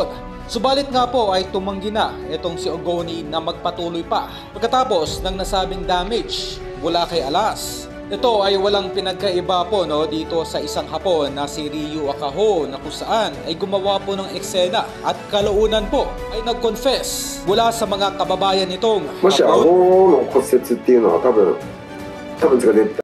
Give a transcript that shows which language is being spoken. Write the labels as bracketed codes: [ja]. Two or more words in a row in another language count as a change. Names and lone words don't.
[tl] Subalit nga po ay tumanggi na itong si Ogoni na magpatuloy pa pagkatapos ng nasabing damage mula kay Alas. Ito ay walang pinagkaiba po dito sa isang Hapon na si Ryu Akaho na kung saan ay gumawa po ng eksena at kalaunan po ay nag-confess mula sa mga kababayan nitong [ja] もし顎 [tl] Hapon. [ja] の骨折っていうのは多分